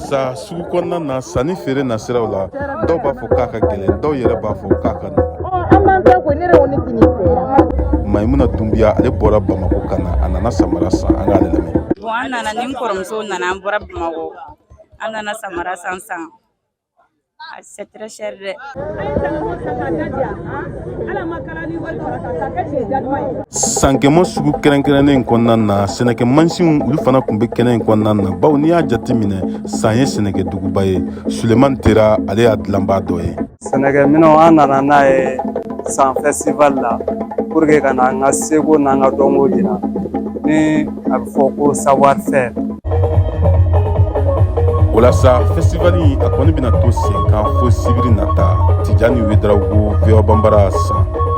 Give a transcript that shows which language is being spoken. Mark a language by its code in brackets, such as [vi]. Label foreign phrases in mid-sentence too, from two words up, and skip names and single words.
[bm] sa sugu kɔnɔna na sanni feere nasiraw la dɔw b'a fɔ k'a ka gɛlɛn dɔw yɛrɛ b'a fɔ k'a ka nɔgɔn. Maimuna Dumbiya ale bɔra Bamako ka na a nana samara san an ka ale lamɛn. Bon an nana ni kɔrɔmuso nana an bɔra Bamako an nana samara san [fr] c'est très cher [bm] dɛ. Sankemo sugu kɛrɛnkɛrɛnnen in kɔnɔna na sɛnɛkɛ mansinw olu fana tun bɛ kɛnɛ in kɔnɔna na bawo n'i y'a jate minɛ san ye sɛnɛkɛ duguba ye. Sulemani Tera ale y'a dilanbaa dɔ ye. Sɛnɛkɛ minɛnw an nana n'a ye san festival la [fr] pour que [bm] ka na an ka seko n'an ka dɔnko jira ni a bɛ fɔ ko [fr] savoir faire. [bm] Walasa festivali a kɔni bɛna to sen kan fo sibiri nata Tijani Wederawogo VOA Bambara san.